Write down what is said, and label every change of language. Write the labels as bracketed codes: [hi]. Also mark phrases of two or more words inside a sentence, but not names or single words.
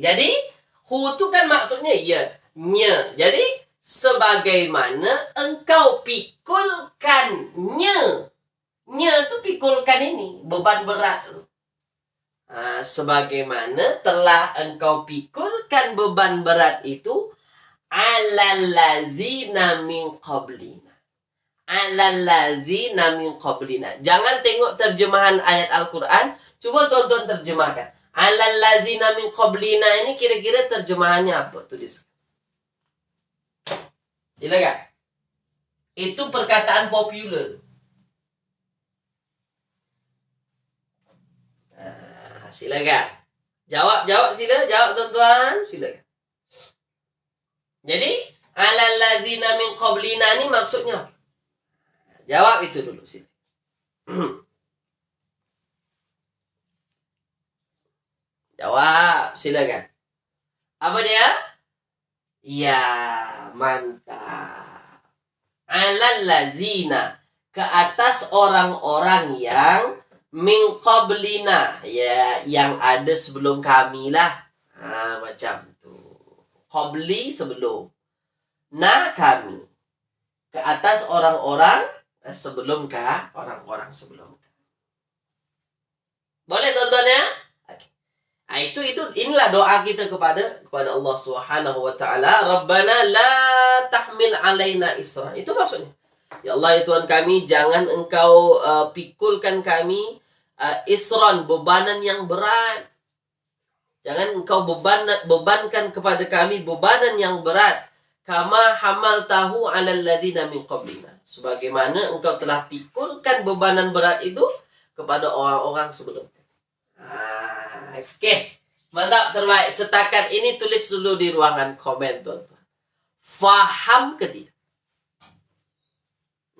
[ms] Jadi, hu tu kan maksudnya ya, nya. Jadi, sebagaimana engkau pikulkan nya. Nya tu pikulkan ini, beban berat tu. Sebagaimana telah engkau pikulkan beban berat itu [ar] على الذين من قبلنا. على الذين من قبلنا. [ms] Jangan tengok terjemahan ayat Al-Quran. Cuba tuan-tuan terjemahkan. [ar] على الذين من قبلنا [ms] ini kira-kira terjemahannya apa? Tulis. Silakan. Itu perkataan popular. Silakan. Jawab sila. Jawab tuan-tuan. Silakan. Jadi, [ar] على الذين من قبلنا [ms] ini maksudnya apa? Jawab itu dulu sini. Jawab, silakan. Apa dia? Ya, mantap. Alallazina, ke atas orang-orang yang [ar] من قبلنا, [ms] ya, yang ada sebelum kami lah. Macam tu. Qabli sebelum. Nah, kami. Ke atas orang-orang sebelum kah? Orang-orang sebelum kah? Boleh tuan-tuan ya? Okay. Inilah doa kita kepada Allah [ar] سبحانه وتعالى. ربنا لا تحمل علينا إصرا. [ms] Itu maksudnya. Ya Allah, ya Tuhan kami, jangan engkau pikulkan kami isran, bebanan yang berat. Jangan engkau bebankan kepada kami bebanan yang berat. [ar] كما حملته على الذين من قبلنا. [ms] Sebagaimana engkau telah pikulkan bebanan berat itu kepada orang-orang sebelumnya. Oke. Mantap, terbaik. Setakat ini tulis dulu di ruangan komen, tuan-tuan. Faham ke tidak?